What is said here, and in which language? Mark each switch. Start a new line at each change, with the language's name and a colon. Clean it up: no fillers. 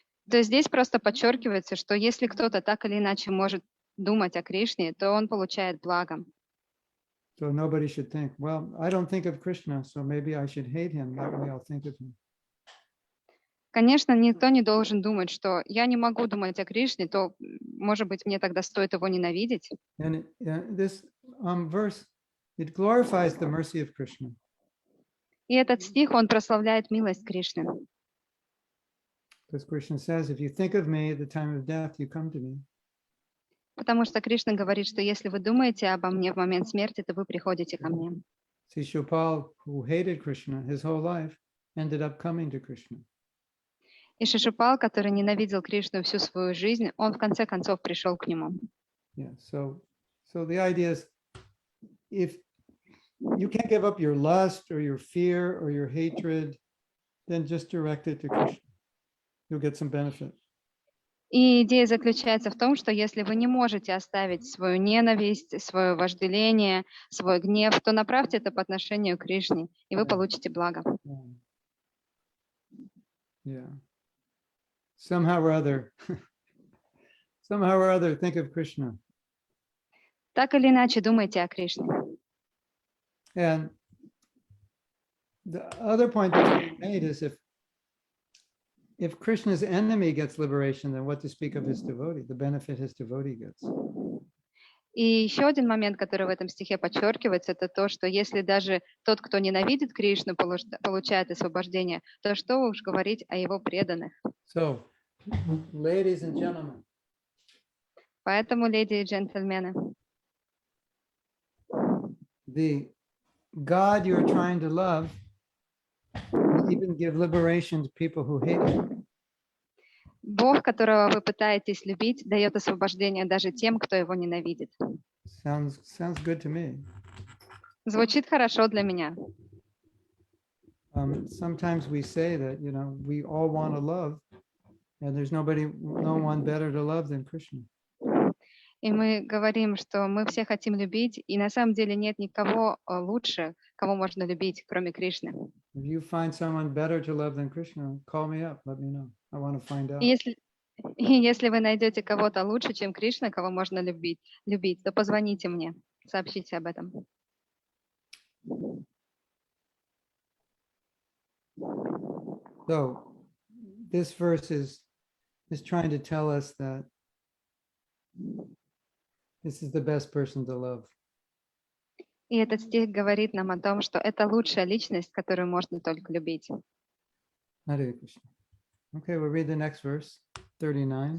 Russian: То есть здесь просто подчеркивается, что если кто-то так или иначе может думать о Кришне, то он получает благо.
English: So nobody should think, well, I don't think of Krishna, so maybe I should hate him. That way I'll think of him.
Russian: Конечно, никто не должен думать, что я не могу думать о Кришне, то, может быть, мне тогда стоит его ненавидеть.
English: And this verse, it glorifies the mercy of Krishna.
Russian: И этот стих, он прославляет милость Кришны.
English: Because Krishna says, if you think of me at the time of death, you come to me.
Russian: Потому что Кришна говорит, что если вы думаете обо мне в момент смерти, то вы приходите ко мне.
English: Shishupal, who hated Krishna his whole life, ended up coming to Krishna.
Russian: И Шишупал, который ненавидел Кришну всю свою жизнь, он в конце концов пришел к нему.
English: Yeah. So the idea is, if you can't give up your lust or your fear or your hatred, then just direct it to Krishna. You'll get some benefit.
Russian: И идея заключается в том, что если вы не можете оставить свою ненависть, свое вожделение, свой гнев, то направьте это по отношению к Кришне, и вы получите благо.
English: Yeah. Somehow or other, think of Krishna.
Russian: Так или иначе, думайте о Кришне.
English: And the other point that's being made is, if Krishna's enemy gets liberation, then what to speak of his devotee, the benefit his devotee gets.
Russian: И еще один момент, который в этом стихе подчеркивается, это то, что если даже тот, кто ненавидит Кришну, получает освобождение, то что уж говорить о его преданных.
English: So, ladies and gentlemen,
Russian: Поэтому, леди и джентльмены,
English: the God you're trying to love will even give liberation to people who hate you.
Russian: Бог, которого вы пытаетесь любить, дает освобождение даже тем, кто его ненавидит.
English: Sounds good to me.
Russian: Звучит хорошо для меня.
English: Sometimes we say that, we all want to love, and there's no one better to love than Krishna.
Russian: И мы говорим, что мы все хотим любить, и на самом деле нет никого лучше, кого можно любить, кроме Кришны.
English: If you find someone better to love than Krishna, call me up, let me know. I want to find out.
Russian: И если вы найдете кого-то лучше, чем Кришна, кого можно любить, то позвоните мне, сообщите об этом.
English: So, this verse is trying to tell us that this is the best person to love.
Russian: И этот стих говорит нам о том, что это лучшая личность, которую можно только любить.
English: Hare Krishna. Okay, we'll read the next verse, 39.